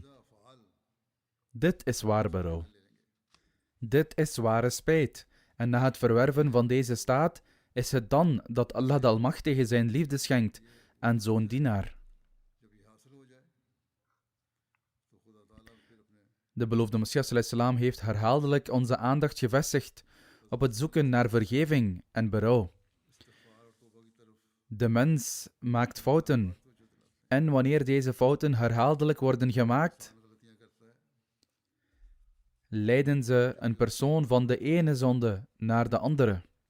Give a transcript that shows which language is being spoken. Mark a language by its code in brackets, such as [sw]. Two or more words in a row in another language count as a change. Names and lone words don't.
[nl] Dit is waar berouw. Dit is ware spijt. En na het verwerven van deze staat is het dan dat Allah de Almachtige zijn liefde schenkt aan zo'n dienaar. De beloofde Messias [ar] صلى الله عليه وسلم [nl] heeft herhaaldelijk onze aandacht gevestigd op het zoeken naar vergeving en berouw. De mens maakt fouten en wanneer deze fouten herhaaldelijk worden gemaakt, leiden ze een persoon van de ene zonde naar de andere.